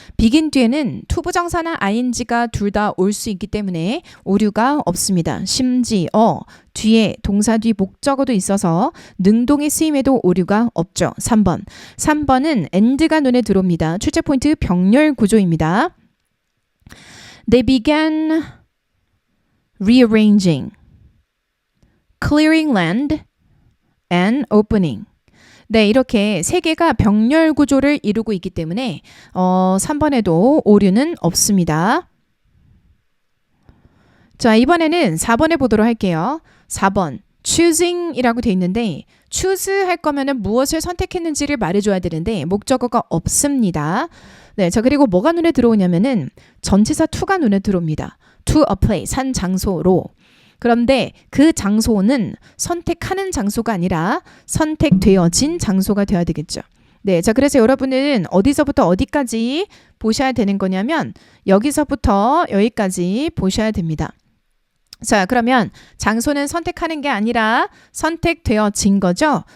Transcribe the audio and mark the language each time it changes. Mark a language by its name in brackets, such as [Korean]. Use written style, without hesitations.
[Korean] begin 뒤에는 투부정사나 ing가 둘 다 올 수 있기 때문에 오류가 없습니다. 심지어 뒤에 동사 뒤 목적어도 있어서 능동의 쓰임에도 오류가 없죠. 3번은 and가 눈에 들어옵니다. 출제 포인트 병렬 구조입니다. [English] They began rearranging, clearing land, and opening. [Korean] 네, 이렇게 3개가 병렬 구조를 이루고 있기 때문에 3번에도 오류는 없습니다. 자, 이번에는 4번에 보도록 할게요. 4번. choosing이라고 돼 있는데 choose 할 거면은 무엇을 선택했는지를 말해줘야 되는데 목적어가 없습니다. 네, 자 그리고 뭐가 눈에 들어오냐면은 전치사 to가 눈에 들어옵니다. to a place, 한 장소로. 그런데 그 장소는 선택하는 장소가 아니라 선택되어진 장소가 되어야 되겠죠. 네, 자 그래서 여러분은 어디서부터 어디까지 보셔야 되는 거냐면 여기서부터 여기까지 보셔야 됩니다. 자, 그러면 장소는 선택하는 게 아니라 선택되어진 거죠.